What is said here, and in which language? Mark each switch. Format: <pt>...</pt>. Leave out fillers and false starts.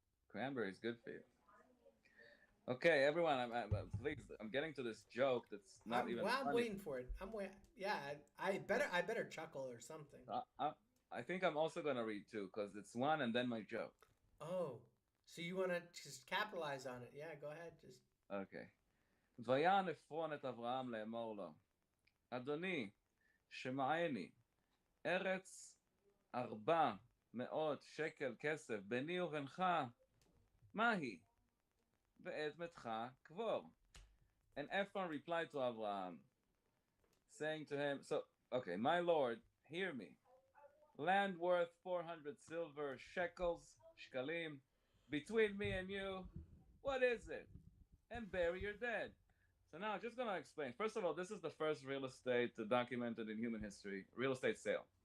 <en>Cranberry is good for you. Okay, everyone, please. I'm getting to this joke that's not even. I'm funny. waiting for it. Yeah, I better chuckle or something. I think I'm also gonna read 2 because it's 1 and then my joke. Oh, so you want to just capitalize on it? Yeah, go ahead. Just. Okay.</en> <he>ויען עפרון את אברהם לאמור לו, אדוני, שמעני, ארץ 400 שקל כסף ביני ובינך, מה היא? ואת מתך קבור.</he> <en>And Ephron replied to Abraham, saying to him, okay, my Lord, hear me. Land worth 400 silver shekels, shkalim, between me and you, what is it? And bury your dead. So now I'm just going to explain. First of all, this is the first real estate documented in human history, real estate sale.</en>